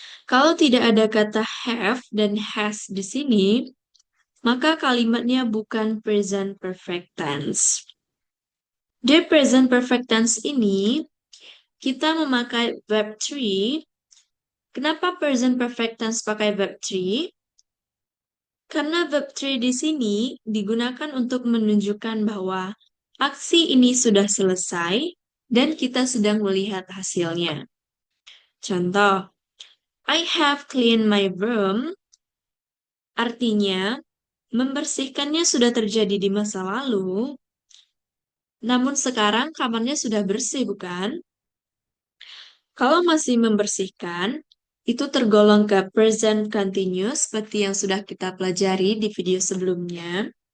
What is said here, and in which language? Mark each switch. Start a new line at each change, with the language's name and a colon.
Indonesian: Kalau tidak ada kata have dan has di sini, maka kalimatnya bukan present perfect tense. Di present perfect tense ini, kita memakai verb 3. Kenapa present perfect tense pakai verb 3? Karena verb 3 di sini digunakan untuk menunjukkan bahwa aksi ini sudah selesai dan kita sedang melihat hasilnya.
English: Contoh, I have cleaned my room.
Indonesian: Artinya, membersihkannya sudah terjadi di masa lalu, namun sekarang kamarnya sudah bersih, bukan? Kalau masih membersihkan, itu tergolong ke present continuous seperti yang sudah kita pelajari di video sebelumnya.